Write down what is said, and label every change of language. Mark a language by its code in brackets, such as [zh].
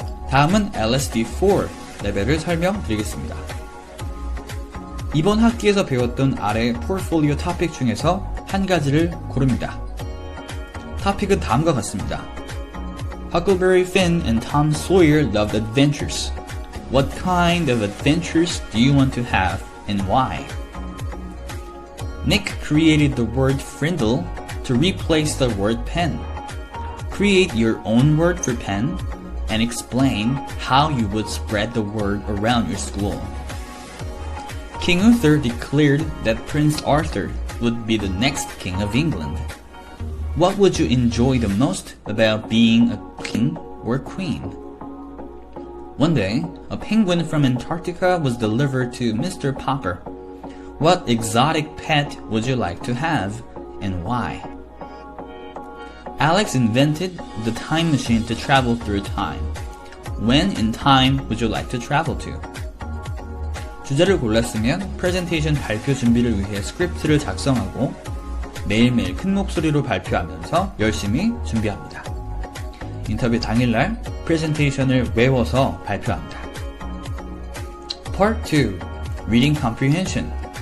[ko] 다음은 LSD4 레벨을 설명드리겠습니다. 이번 학기에서 배웠던 아래 포트폴리오 토픽 중에서 한 가지를 고릅니다. 토픽은 다음과 같습니다. [en] Huckleberry Finn and Tom Sawyer loved adventures. What kind of adventures do you want to have and why? Nick created the word frindle to replace the word pen. Create your own word for pen and explain how you would spread the word around your school. King Uther declared that Prince Arthur would be the next king of England. What would you enjoy the most about being a king or queen? One day, a penguin from Antarctica was delivered to Mr. Popper. What exotic pet would you like to have and why? Alex invented the time machine to travel through time. When in time would you like to travel to? [ko] 주제를 골랐으면 프레젠테이션 발표 준비를 위해 스크립트를 작성하고 매일매일 큰 목소리로 발표하면서 열심히 준비합니다. 인터뷰 당일날 프레젠테이션을 외워서 발표합니다. [en] Part 2. Reading Comprehension.